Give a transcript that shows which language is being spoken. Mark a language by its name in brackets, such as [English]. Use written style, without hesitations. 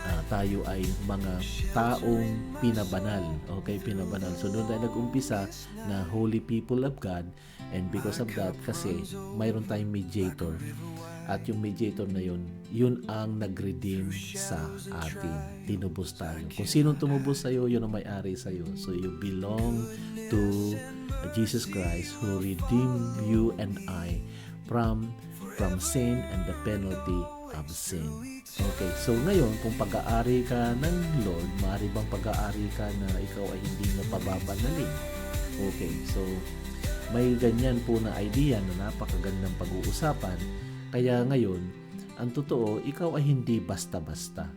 [Filipino] tayo ay mga taong pinabanal. Okay, pinabanal. So doon tayo nag-umpisa na [English] holy people of God, and because of that, [Filipino] kasi mayroon tayong mediator. At yung mediator na yun ang nag-redeem sa atin. Tinubos tayo. Kung sinong tumubos sa'yo, yun ang may-ari sa'yo. [English] So you belong to Jesus Christ who redeemed you and I from sin and the penalty of sin. [Filipino] Okay, so ngayon, kung pag-aari ka ng Lord, maaari bang pag-aari ka na ikaw ay hindi na pababanalin? Okay, so may ganyan po na idea na napakagandang pag-uusapan. Kaya ngayon, ang totoo, ikaw ay hindi basta-basta.